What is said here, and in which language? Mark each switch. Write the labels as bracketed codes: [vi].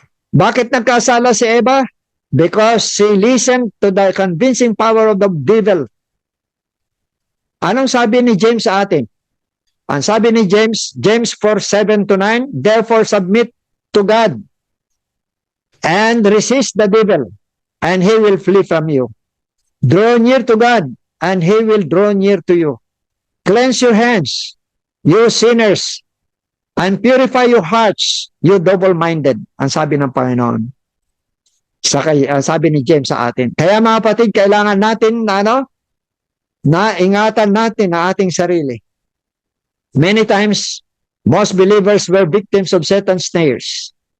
[tl] Bakit nagkasala si Eva? [en] Because she listened to the convincing power of the devil. [tl] Anong sabi ni James sa atin? Ang sabi ni James 4:7-9, [en] therefore submit to God and resist the devil, and he will flee from you. Draw near to God, and He will draw near to you. Cleanse your hands, you sinners, and purify your hearts, you double-minded. [tl] Ang sabi ng Panginoon. Sabi ni James sa atin. Kaya mga kapatid, kailangan natin na ingatan natin ang ating sarili. [en] Many times, most believers were victims of Satan's snares.